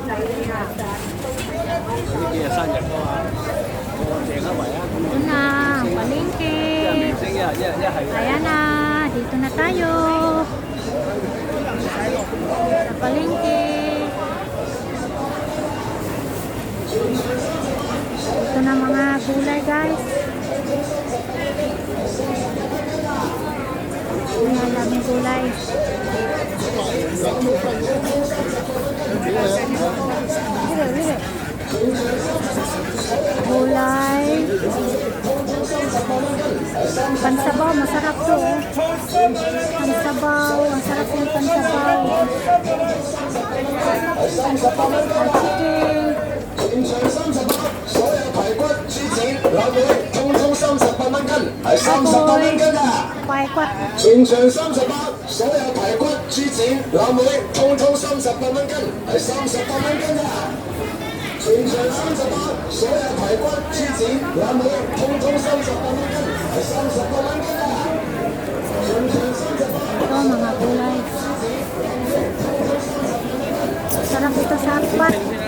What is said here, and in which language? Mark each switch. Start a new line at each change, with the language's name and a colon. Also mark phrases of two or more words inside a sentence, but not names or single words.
Cantonese: 呢幾日生日㗎嘛，我訂一圍啊！
Filipino: Ito na, palengke.
Cantonese: 明星一係
Filipino: Ayan na, dito na tayo. Sa palengke. Ito na mga gulay guys. Ayan, daming gulay. Gulay. Pansabaw, masarap to. Pansabaw, ang sarap yung pansabaw. Chicken.
Cantonese: 排骨。全場38，所有排骨、豬展、腩妹，通通38蚊斤，係38蚊斤啊！全場38，所有排骨、豬展、腩妹，通通38蚊斤，係38蚊斤啊！全場38。
Filipino: Ito mga gulay. Sarap ito sa hotpot.